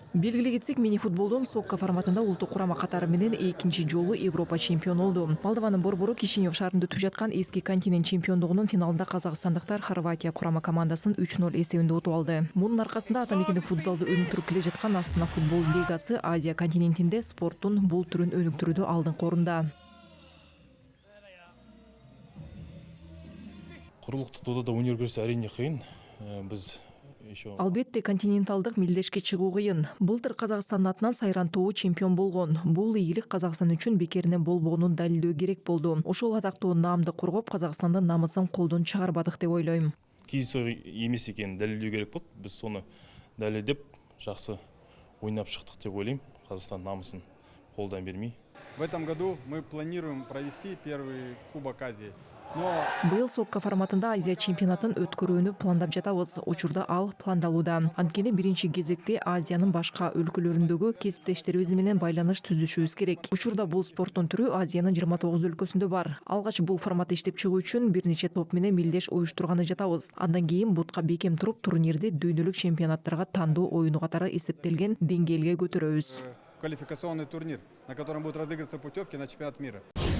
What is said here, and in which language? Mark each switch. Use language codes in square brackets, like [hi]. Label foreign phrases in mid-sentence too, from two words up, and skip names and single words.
[ky] Белгилей кетсек, мини футболдун сокка форматында улуттук курама катары менен экинчи жолу Европа чемпиону болду. Молдованын борбору Кишинев шаарында өтүп жаткан эски континент чемпиондугунун финалында казакстандыктар Хорватия курама командасын 3-0 эсебинде утуп алды. Мунун аркасында атамекендик футзалды өнүктүрүп келе жаткан Астана футбол лигасы Азия континентинде спорттун бул түрүн өнүктүрүүдө алдыңкы орунда. [kk] Құрлықтық додада өнер көрсету әрине қиын. Біз [ky] Албетте континенталдык мелдешке чыгуу кыйын. Былтыр Казакстандын атынан Сайран тобу чемпион болгон. Бул ийгилик Казакстан үчүн бекеринен болбогонун далилдөө керек болду. Ошол атактуу наамды коргоп, Казакстандын намысын колдон чыгарбадык деп ойлойм. [kk] кездейсоқ емес екенін дәлелдеу керек болды. Біз соны дәлелдеп, жақсы ойнап шықтық деп ойлаймын. Қазақстан намысын қолдан бермей. [ru] В этом году мы планируем провести первый Кубок Азии. [ky] Быйыл сокка форматында Азия чемпионатын өткөрүүнү пландап жатабыз. Учурда ал пландалууда. Анткени биринчи кезекте Азиянын башка өлкөлөрүндөгү кесиптештерибиз менен байланыш түзүшүбүз керек. Учурда бул спорттун түрү Азиянын 29 өлкөсүндө бар. Алгач бул формат иштеп чыгуу үчүн бир нече топ менен мелдеш уюштурганы жатабыз. Андан кийин бутка бекем туруп, турнирди дүйнөлүк чемпионаттарга тандоо оюну катары эсептелген деңгээлге көтөрөбүз. [ru] Квалификационный турнир, на котором будут разыгрываться путевки на чемпионат мира.